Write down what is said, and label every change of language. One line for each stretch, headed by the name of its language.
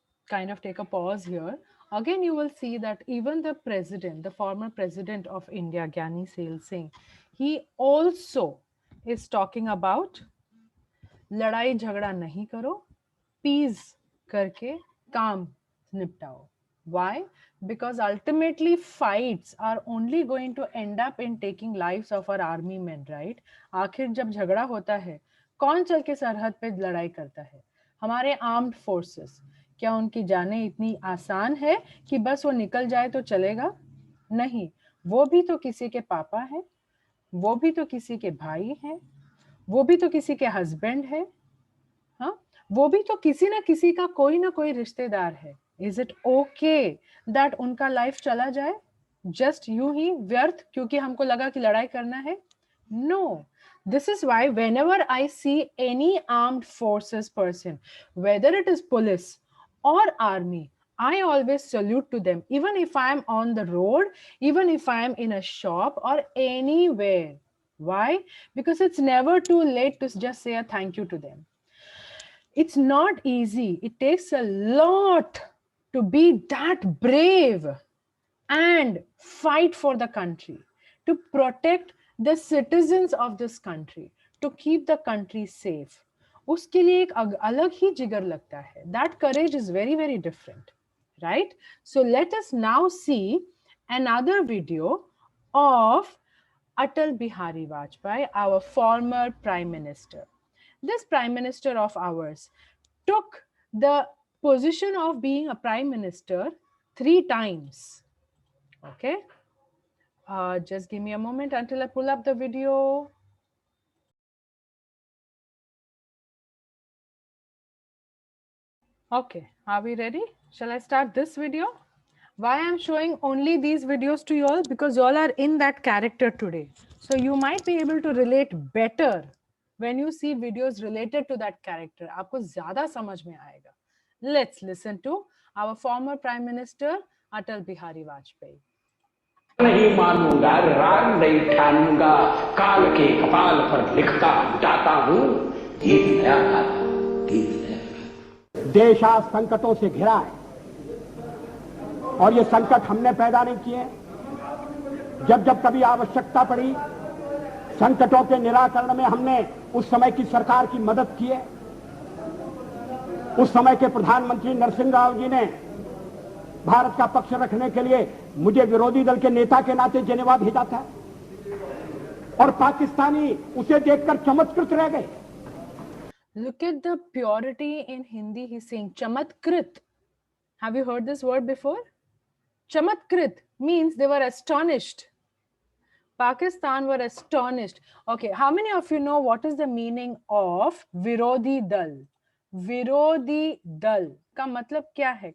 English: kind of take a pause here. Again, you will see that even the president, the former president of India, Gyani Sail Singh, he also is talking about
Hindi: लड़ाई झगड़ा नहीं करो, peace करके काम निपटाओ.
English: Why? Because ultimately fights are only going to end up in taking lives of our army men, right?
Hindi: आखिर जब झगड़ा होता है, कौन चल के सरहद पे लड़ाई करता है? हमारे आर्म्ड फोर्सेस. क्या उनकी जानें इतनी आसान है कि बस वो निकल जाए तो चलेगा? नहीं, वो भी तो किसी के पापा है, वो भी तो किसी के भाई हैं, वो भी तो किसी के हस्बैंड है, हाँ, वो भी तो किसी ना किसी का कोई ना कोई रिश्तेदार है.
English: is it okay that
Hindi: उनका लाइफ चला जाए जस्ट यूं ही व्यर्थ क्योंकि हमको लगा कि लड़ाई करना है?
English: No. This is why whenever I see any armed forces person, whether it is police or army, I always salute to them, even if I am on the road, even if I am in a shop or anywhere. Why? Because it's never too late to just say a thank you to them. It's not easy. It takes a lot to be that brave and fight for the country, to protect the citizens of this country, to keep the country safe.
Hindi: उसके लिए एक अलग ही जिगर लगता है.
English: That courage is very, very different, right? So let us now see another video of Atal Bihari Vajpayee, our former Prime Minister. This Prime Minister of ours took the position of being a Prime Minister 3 times. Okay, just give me a moment until I pull up the video. Okay, are we ready? Shall I start this video? Why I'm showing only these videos to you all? Because you all are in that character today. So you might be able to relate better when you see videos related to that character.
Hindi: आपको ज़्यादा समझ में आएगा.
English: Let's listen to our former Prime Minister Atal Bihari Vajpayee.
Hindi: नहीं मानूंगा, राग नहीं ठानूंगा, काल के कपाल पर लिखता जाता हूँ, गीत नया गाता, गीत नया गाता. देश आज संकटों से घिरा है और ये संकट हमने पैदा नहीं किए. जब जब कभी आवश्यकता पड़ी, संकटों के निराकरण में हमने उस समय की सरकार की मदद की है. उस समय के प्रधानमंत्री नरसिंह राव जी ने भारत का पक्ष रखने के लिए मुझे विरोधी दल के नेता के नाते जेनेवा भेजा था और पाकिस्तानी उसे देखकर चमत्कृत रह गए.
English: Look at the purity in Hindi. He's saying chamatkrit. Have you heard this word before? Chamatkrit means they were astonished. Pakistan were astonished. Okay, how many of you know what is the meaning of विरोधी दल?
Hindi: विरोधी दल का मतलब क्या है?